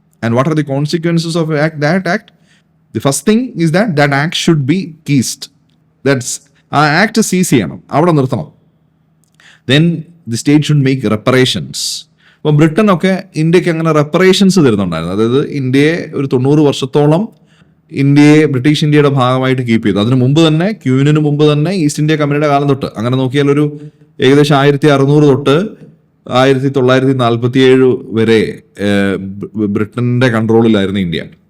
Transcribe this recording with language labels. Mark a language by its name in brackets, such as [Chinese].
[English] And what are the consequences of that act? The first thing is that act should be ceased. [Malayalam] That's act cease ചെയ്യണം, അവിടെ നിർത്തണം. [English] Then the state should make reparations. [Malayalam] അപ്പോൾ ബ്രിട്ടനൊക്കെ ഇന്ത്യക്ക് അങ്ങനെ റെപ്പറേഷൻസ് തരുന്നുണ്ടായിരുന്നു. അതായത് ഇന്ത്യയെ ഒരു 90 വർഷത്തോളം ബ്രിട്ടീഷ് ഇന്ത്യയുടെ ഭാഗമായിട്ട് കീപ്പ് ചെയ്തു. അതിന് മുമ്പ് തന്നെ, ക്യൂവിന് മുമ്പ് തന്നെ, ഈസ്റ്റ് ഇന്ത്യ കമ്പനിയുടെ കാലം തൊട്ട് അങ്ങനെ നോക്കിയാൽ ഒരു ഏകദേശം 1600 തൊട്ട് 1947 വരെ ബ്രിട്ടന്റെ കൺട്രോളിലായിരുന്നു ഇന്ത്യ.